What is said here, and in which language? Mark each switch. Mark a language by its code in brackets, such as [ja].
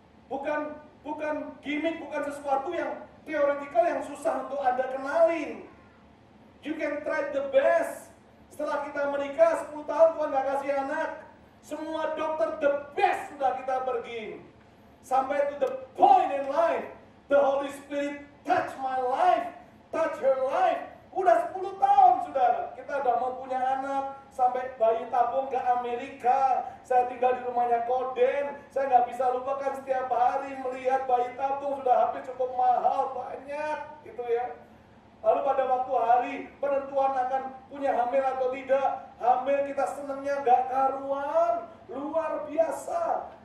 [id] Bukan gimmick, bukan sesuatu yang teoretikal yang susah untuk Anda kenalin. [en] You can try the best. [id] Setelah kita menikah 10 tahun Tuhan gak kasih anak, semua dokter the best sudah kita pergi. Sampai [en] to the point in life, the Holy Spirit touch my life, touch her life. [id] Udah 10 tahun saudara, kita udah mau punya anak. Sampai bayi tabung ke Amerika, saya tinggal di rumahnya Koden, saya nggak bisa lupakan setiap hari melihat bayi tabung sudah habis cukup mahal, banyak gitu ya. Lalu pada waktu hari penentuan akan punya hamil atau tidak, hamil kita senangnya nggak karuan, luar biasa.